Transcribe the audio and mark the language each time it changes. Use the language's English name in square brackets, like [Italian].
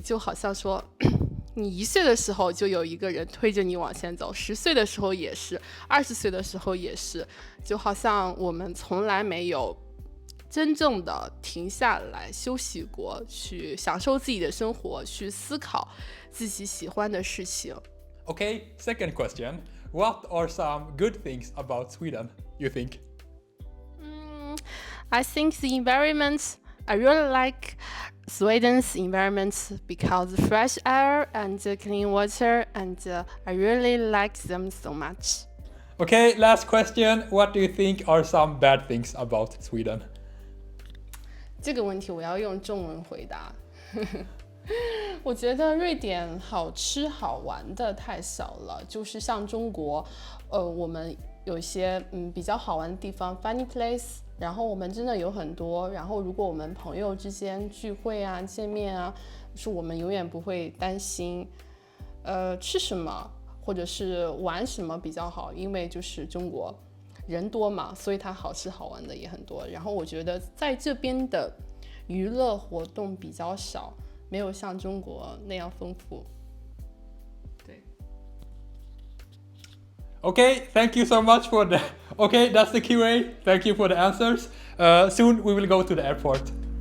[Chinese] 就好像说你1岁的时候就有一个人推着你往前走，10岁的时候也是，20岁的时候也是，就好像我们从来没有真正的停下来休息过，去享受自己的生活，去思考自己喜欢的事情。 [English] Okay, second question. What are some good things about Sweden, you think? I think the environment, I really like Sweden's environment because fresh air and clean water, and I really like them so much. Okay, last question. What do you think are some bad things about Sweden? [Chinese] 这个问题我要用中文回答。我觉得瑞典好吃好玩的太少了，就是像中国，我们有一些比较好玩的地方 [English] funny place， [Chinese] 然后我们真的有很多，然后如果我们朋友之间聚会啊见面啊，是我们永远不会担心吃什么或者是玩什么比较好，因为就是中国人多嘛，所以它好吃好玩的也很多。然后我觉得在这边的娱乐活动比较少，没有像中国那样丰富。对。 [English] Okay, thank you so much for the... Okay, that's the QA. Thank you for the answers. Soon we will go to the airport.